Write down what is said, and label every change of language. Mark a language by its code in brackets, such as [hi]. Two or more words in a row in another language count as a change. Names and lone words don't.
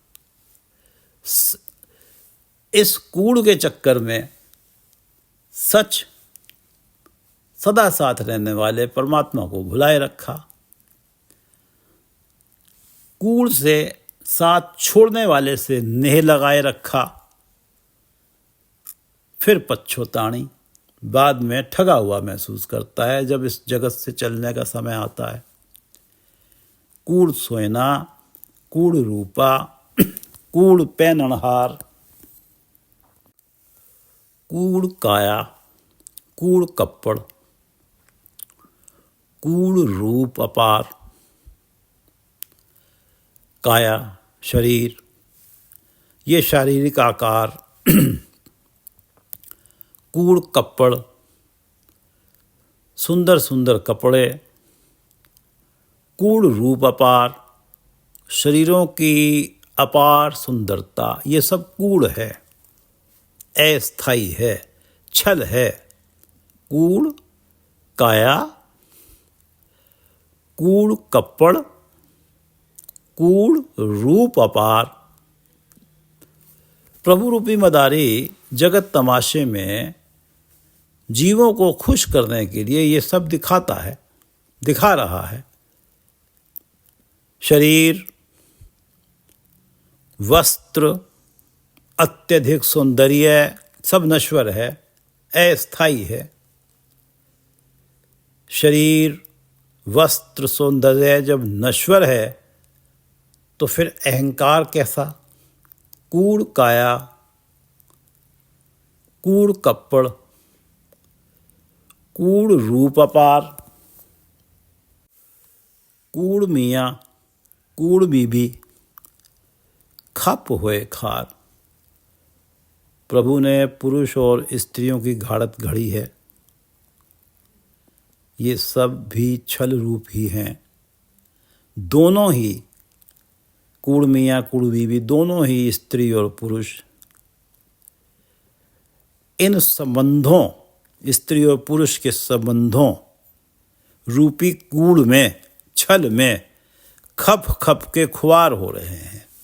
[hi] इस कूड़ के चक्कर में सच सदा साथ रहने वाले परमात्मा को भुलाए रखा। कूड़ से साथ छोड़ने वाले से नेह लगाए रखा, फिर पछताणी, बाद में ठगा हुआ महसूस करता है जब इस जगत से चलने का समय आता है। [pa] ਕੂੜ ਸੋਇਨਾ, ਕੂੜ ਰੁਪਾ, ਕੂੜ ਪੈਨ੍ਹਣਹਾਰ, ਕੂੜ ਕਾਇਆ, ਕੂੜ ਕਪੜ, ਕੂੜ ਰੂਪ ਅਪਾਰ। [hi] काया शरीर, ये शारीरिक आकार, [pa] ਕੂੜ ਕਪੜ, [hi] सुंदर सुंदर कपड़े, [pa] ਕੂੜ ਰੂਪ ਅਪਾਰ, [hi] शरीरों की अपार सुंदरता, ये सब कूड़ है, अस्थाई है, छल है। [pa] ਕੂੜ ਕਾਇਆ, ਕੂੜ ਕਪੜ, ਕੂੜ ਰੂਪ ਅਪਾਰ। [hi] प्रभु रूपी मदारी जगत तमाशे में जीवों को खुश करने के लिए ये सब दिखा रहा है। शरीर, वस्त्र, अत्यधिक सौंदर्य सब नश्वर है, अस्थाई है। शरीर, वस्त्र, सौंदर्य जब नश्वर है तो फिर अहंकार कैसा? [pa] ਕੂੜ ਕਾਇਆ, ਕੂੜ ਕਪੜ, ਕੂੜ ਰੂਪ ਅਪਾਰ, ਕੂੜ ਮੀਆ, ਕੂੜ ਬੀਬੀ, ਖਪ ਹੁਏ ਖਾਰ। [hi] प्रभु ने पुरुष और स्त्रियों की घाड़त घड़ी है। ये सब भी छल रूप ही हैं। दोनों ही, [pa] ਕੂੜ ਮੀਆ ਕੂੜ ਬੀਬੀ, [hi] दोनों ही स्त्री और पुरुष, इन संबंधों, स्त्री और पुरुष के संबंधों रूपी कूड़ में, छल में खप खप के खुआर हो रहे हैं।